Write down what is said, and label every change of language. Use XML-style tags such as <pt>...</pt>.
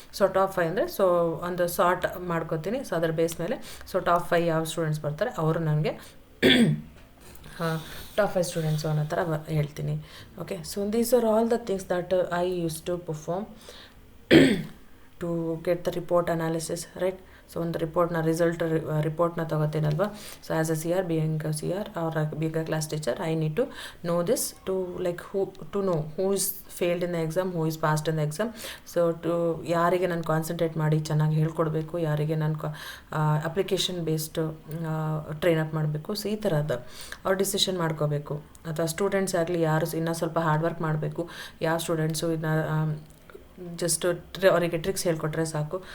<kn>So top 5 ಅಂದರೆ so ಒಂದು sort ಮಾಡ್ಕೊತೀನಿ. ಸೊ ಅದರ ಬೇಸ್ ಮೇಲೆ ಸೊ ಟಾಪ್ 5 ಯಾವ ಸ್ಟೂಡೆಂಟ್ಸ್ ಬರ್ತಾರೆ ಅವರು ನನಗೆ ಟಾಪ್ 5 ಸ್ಟೂಡೆಂಟ್ಸು ಅನ್ನೋ ಥರ ಹೇಳ್ತೀನಿ.</kn> <en>Okay, so these are all the things that I use to perform to get the report analysis, right.</en> <kn>So ಒಂದು ರಿಪೋರ್ಟ್ನ ತೊಗೋತೀನಲ್ವ.</kn> <en>So as a CR, being a CR or being a class teacher, I need to know this to like know who is failed in the exam, who is passed in the exam.</en> <kn>So ಯಾರಿಗೆ ನಾನು concentrate ಮಾಡಿ ಚೆನ್ನಾಗಿ ಹೇಳ್ಕೊಡ್ಬೇಕು, ಯಾರಿಗೆ ನಾನು application based train up ಮಾಡಬೇಕು. So ಈ ಥರದ್ದು ಅವ್ರು ಡಿಸಿಷನ್ ಮಾಡ್ಕೋಬೇಕು. ಅಥವಾ ಸ್ಟೂಡೆಂಟ್ಸ್ ಆಗಲಿ ಯಾರು ಇನ್ನೂ ಸ್ವಲ್ಪ ಹಾರ್ಡ್ ವರ್ಕ್ ಮಾಡಬೇಕು, ಯಾವ ಸ್ಟೂಡೆಂಟ್ಸು ಇನ್ನು ಜಸ್ಟ್ ಅವರಿಗೆ ಟ್ರಿಕ್ಸ್ ಹೇಳ್ಕೊಟ್ರೆ ಸಾಕು.</kn>